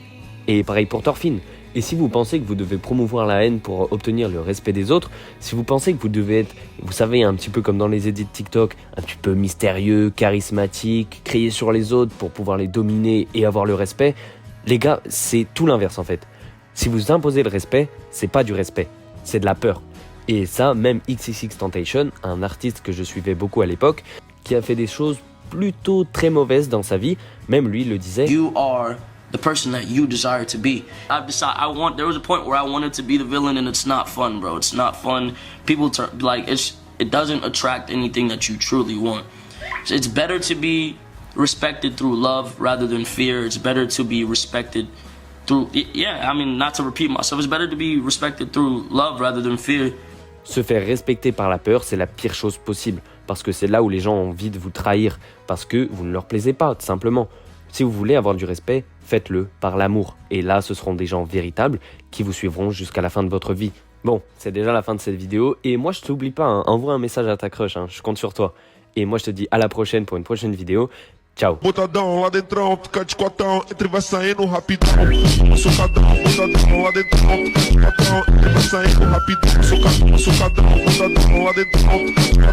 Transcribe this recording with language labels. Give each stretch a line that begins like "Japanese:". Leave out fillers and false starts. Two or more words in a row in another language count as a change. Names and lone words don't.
French: Et pareil pour Thorfinn. Et si vous pensez que vous devez promouvoir la haine pour obtenir le respect des autres, si vous pensez que vous devez être, vous savez, un petit peu comme dans les edits TikTok, un petit peu mystérieux, charismatique, crier sur les autres pour pouvoir les dominer et avoir le respect, les gars, c'est tout l'inverse en fait. Si vous imposez le respect, c'est pas du respect, c'est de la peur. Et ça, même XXXTentacion, un artiste que je suivais beaucoup à l'époque, qui a fait des choses plutôt très mauvaises dans sa vie, même lui le disait.
English: You are the person that you desire to be. There was a point where I wanted to be the villain and it's not fun, bro. It's not fun. People it doesn't attract anything that you truly want. So it's better to be respected through love rather than fear. It's better to be respected through, not to repeat myself, it's better to be respected through love rather than fear.
French: Se faire respecter par la peur, c'est la pire chose possible, parce que c'est là où les gens ont envie de vous trahir, parce que vous ne leur plaisez pas, tout simplement. Si vous voulez avoir du respect, faites-le par l'amour. Et là, ce seront des gens véritables qui vous suivront jusqu'à la fin de votre vie. Bon, c'est déjà la fin de cette vidéo. Et moi, je t'oublie pas, envoie un message à ta crush, je compte sur toi. Et moi, je te dis à la prochaine pour une prochaine vidéo. Ciao.
Portuguese: Botadão lá dentrão, fica de cotão, entre vai saindo rapidão. Sucadão, botadão lá dentrão, fica de cotão, entre vai saindo rapidão. Sucadão, botadão lá dentrão.